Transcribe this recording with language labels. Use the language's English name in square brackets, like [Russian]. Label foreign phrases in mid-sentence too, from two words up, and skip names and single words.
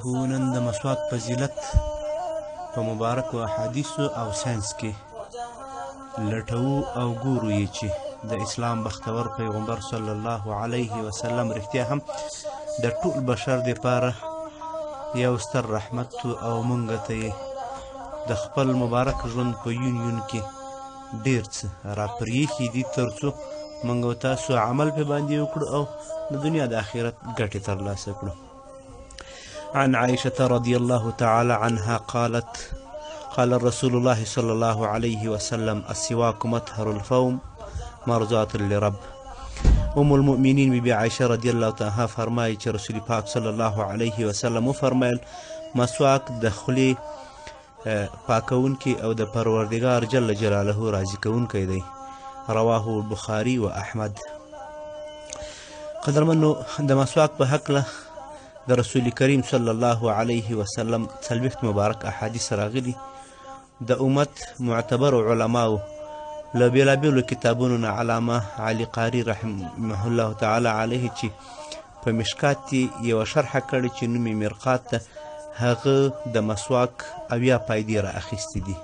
[Pashto] نن د مسواک فضیلت په مبارکو احادیثو او ساینس کې لټوو او ګورو یې چې د اسلام بختور پیغمبر [Arabic] صلی الله علیه وسلم [Pashto] رښتیا هم د ټول بشر دپاره یو ستر رحمت او موږ ته یې د خپل مبارک ژوند په یون کې ډېر څه راپرېښي دي تر څو موږ او تاسو عمل پې باندې وکړو او د دنیا د آخرت ګټې ترلاسه کړو. [Arabic] عن عائشة رضي الله تعالى عنها قالت قال رسول الله صلى الله عليه وسلم السواك مطهر الفم مرضات لرب. ام المؤمنین [Pashto] بی عائشة [Arabic] رضی الله تعالی عنها [Pashto] فرمایي چې رسول پاک [Arabic] صلی الله علیه وسلم [Pashto] وفرمایل مسواک د خولې پاکونکی او د پروردگار [Arabic] جل جلاله [Pashto] راضي کوونکی دی. [Arabic] رواه البخاري و احمد. [Pashto] قدرمنو د مسواک په هکله د رسول کریم [Arabic] صلی الله علیه وسلم [Pashto] 40 مبارک احادیث راغلي د امت معتبر علماو له بیلابیلو کتابونو نه علامه علي قاري [Arabic] رحمه الله تعالی علیه [Pashto] چې په مشکات کې یوه شرحه کړې چې نوم یې مرقات ده هغه د مسواک اویا پایدې را اخیستې دي.